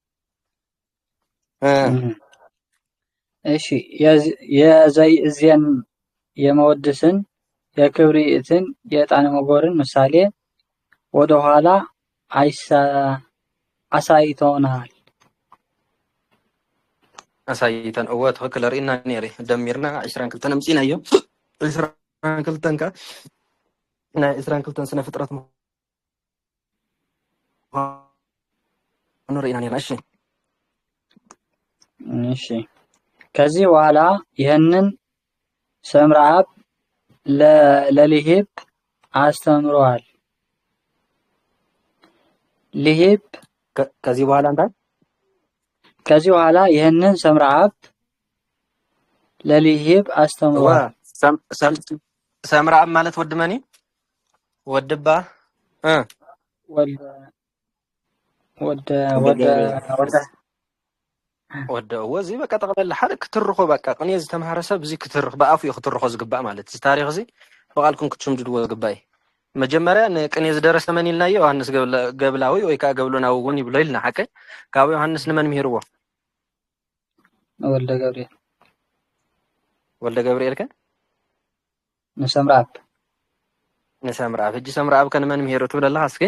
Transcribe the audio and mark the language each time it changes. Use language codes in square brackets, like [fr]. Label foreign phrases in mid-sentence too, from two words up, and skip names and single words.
[am] እሺ የዘይ እዝየን የመወድስን የክብሪትን የዕጣነ መጎርን ምሳሌ ወደ ኋላ አሳይተውናል። [ti] ኣሳይተን እወ ትክክል ርኢና ነይረ ደሚርና 22 ኣምፂና እዮም 22 ካ ናይ 22 ስነ ፍጥረት ርኢና ነይርና። [am] እሺ ከዚህ በኋላ ይህንን ሰምረአብ ለልሂብ አስተምሯል። ልሂብ ከዚህ በኋላ እንታይ ከዚህ በኋላ ይህንን ሰምረአብ ለልሂብ አስተምሯል። [ti] ሰምረአብ ማለት ወድ መኒ ወድባ ወደ ወዚ በቃ ተቀበል ሓደ ክትርኾ በቃ ቅኔ ዝተምሃረ ሰብ እዚ ክትርኽ በአፉ ክትርኾ ዝግባእ ማለት እዚ ታሪክ እዚ በቃልኩም ክትሽምድድዎ ዝግባእ መጀመርያ ንቅኔ ዝደረሰ መን ኢልናዮ ዮሃንስ ገብላዊ ወይ ከዓ ገብሎናዊ እውን ይብሎ ኢልና ሓቀይ ካብ ዮሃንስ ንመን ምሂርዎ ወልደ ገብርኤል ከ ንሰምረአብ ሕጂ ሰምረአብ ከንመን ምሂሩ ትብለላ እስኪ